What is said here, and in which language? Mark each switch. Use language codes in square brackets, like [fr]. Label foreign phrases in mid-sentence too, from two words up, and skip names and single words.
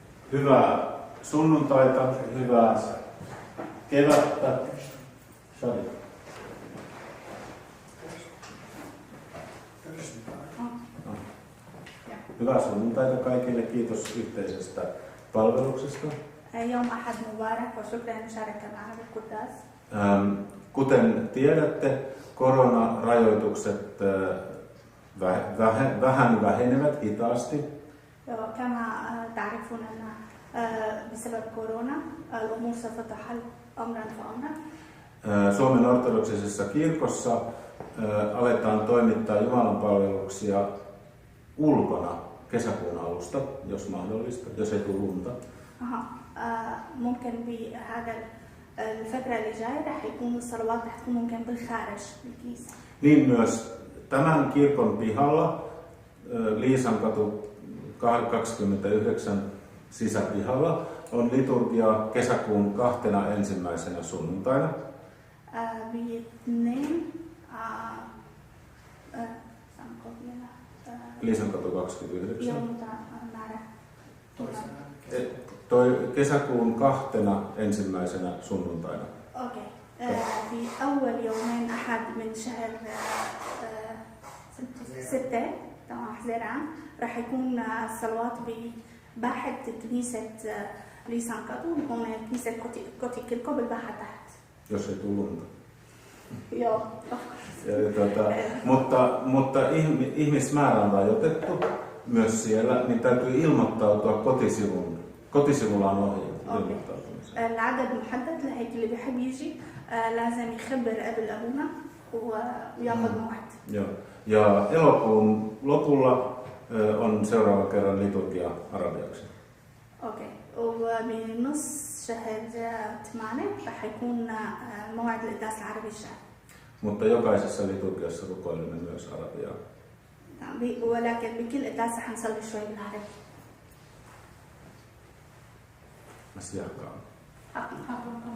[fi] Hyvää sunnuntaita, hyvää kevättä. Shadi. Hyvää sunnuntaita kaikille. Kiitos yhteisestä palveluksesta. [ar] يوم أحد مبارك وشكرا للمشاركة معنا بالقداس. [fi] Kuten tiedätte, koronarajoitukset vähän vähenevät hitaasti. [ar] كما تعرفون أن بسبب كورونا الأمور سوف تحل أمرا فأمرا. [fi] Suomen ortodoksisessa kirkossa aletaan toimittaa jumalanpalveluksia ulkona kesäkuun alusta, jos mahdollista, jos ei tule lunta. [ar] ممكن بهذا الفترة اللي جاية رح يكون الصلوات رح تكون ممكن بالخارج بالكنيسة. [fi] Niin myös tämän kirkon pihalla, Liisankatu 29 sisäpihalla, on liturgia kesäkuun 21. sunnuntaina. Liisankatu 29. Kesäkuun 21. sunnuntaina. [ar] اوكي في اول يومين احد من شهر 6 تمام حزير عام راح يكون الصلوات بباحة كنيسة ليسانكاتو هون كنيسة كوتيكيركو بالباحة تحت. [fi] Jos ei tule lunta. Joo. Mutta ihmismäärä on rajoitettu myös siellä, niin täytyy ilmoittautua kotisivulla on ohje ilmoittautumisen. [ar] العدد محدد لهيك اللي بيحب يجي لازم يخبر قبل أبونا وياخذ موعد. [fi] Joo. Ja elokuun lopulla on seuraava kerran liturgia arabiaksi. [ar] اوكي وبنص شهر 8 رح يكون موعد القداس العربي الشهر. [fi] Mutta jokaisessa liturgiassa rukoilemme myös arabiaa. [ar] ولكن بكل قداس رح نصلي شوي بالعربي. Mas jakaa.